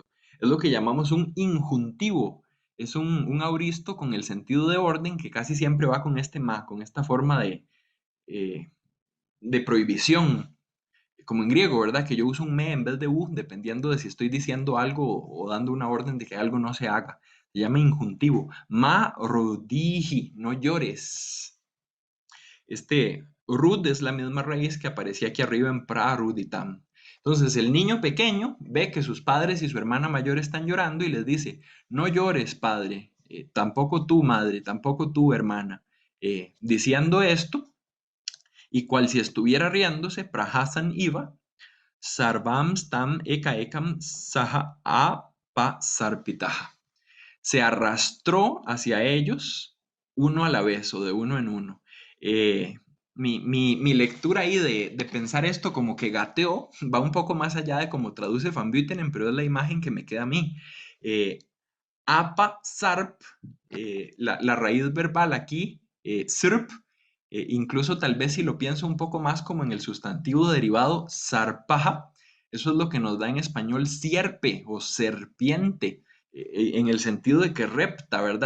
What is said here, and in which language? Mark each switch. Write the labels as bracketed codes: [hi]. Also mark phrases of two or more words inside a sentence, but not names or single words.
[es] Es lo que llamamos un injuntivo. Es un auristo con el sentido de orden que casi siempre va con este ma, con esta forma eh, de prohibición, como en griego, ¿verdad? Que yo uso un me en vez de u, dependiendo de si estoy diciendo algo o dando una orden de que algo no se haga. Se llama injuntivo. [sa] Ma rodiji, [es] no llores. Este rud es la misma raíz que aparecía aquí arriba en praruditam. Entonces el niño pequeño ve que sus padres y su hermana mayor están llorando y les dice, no llores, padre, tampoco tú, madre, tampoco tú, hermana. Diciendo esto, y cual si estuviera riéndose, [sa] prahasan iva, Sarvam stam eka ekam saha apa sarpitaha. [es] Se arrastró hacia ellos uno a la vez o de uno en uno. Eh, mi lectura ahí de pensar esto como que gateó va un poco más allá de cómo traduce Van Buitenen, pero es la imagen que me queda a mí. Eh, [sa] apa sarp, [es] la raíz verbal aquí, sirp, incluso tal vez si lo pienso un poco más como en el sustantivo derivado sarpaja, eso es lo que nos da en español sierpe o serpiente, en el sentido de que repta, ¿verdad?